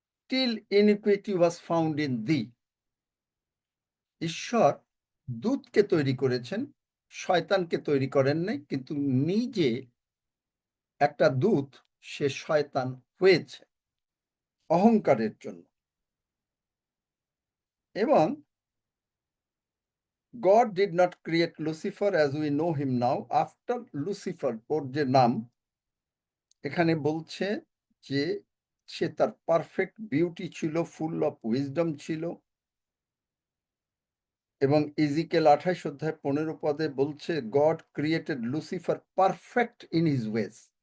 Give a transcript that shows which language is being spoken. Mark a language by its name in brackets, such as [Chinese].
[English] Till iniquity was found in thee. [Bangla] ঈশ্বর দূতকে তৈরি করেছেন, শয়তানকে তৈরি করেন নাই, কিন্তু নিজে একটা দূত সে শয়তান হয়েছে অহংকারের জন্য। এবং [English] God did not create Lucifer as we know him now. After Lucifer, [Bangla] ওর যে নাম এখানে বলছে যে সে তার পারফেক্ট বিউটি ছিল, [English] full of wisdom [Bangla] ছিল, এবং ইজিকেল 28 অধ্যায় 15 পদে বলছে [English] God created Lucifer perfect in his ways.